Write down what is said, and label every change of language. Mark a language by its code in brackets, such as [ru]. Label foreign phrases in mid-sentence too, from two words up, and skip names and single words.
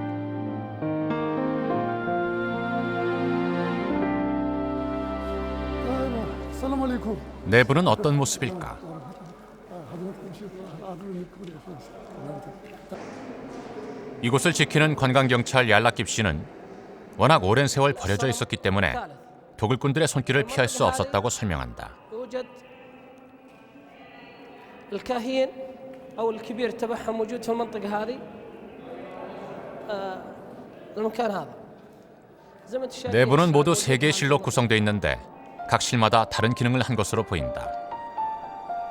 [ko] 내부는 어떤 모습일까? 이곳을 지키는 관광경찰 얄라킵 씨는 워낙 오랜 세월 버려져 있었기 때문에 도굴꾼들의 손길을 피할 수 없었다고 설명한다. [ar] الكاهين أو الكبير تبعهم موجود في المنطقة هذه المكان هذا. [ko] 내부는 모두 3개의 실로 구성되어 있는데 각 실마다 다른 기능을 한 것으로 보인다.